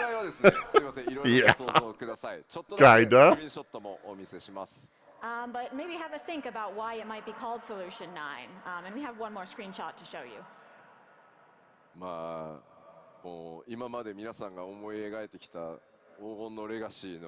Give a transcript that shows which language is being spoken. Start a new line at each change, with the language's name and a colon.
Japanese: すみません、いろいろご想像ください。ちょっとだけスクリーンショットもお見せします。
English: But maybe have a think about why it might be called Solution 9. And we have one more screenshot to show you.
Japanese: まあ、もう今まで皆さんが思い描いてきた黄金のレガシーの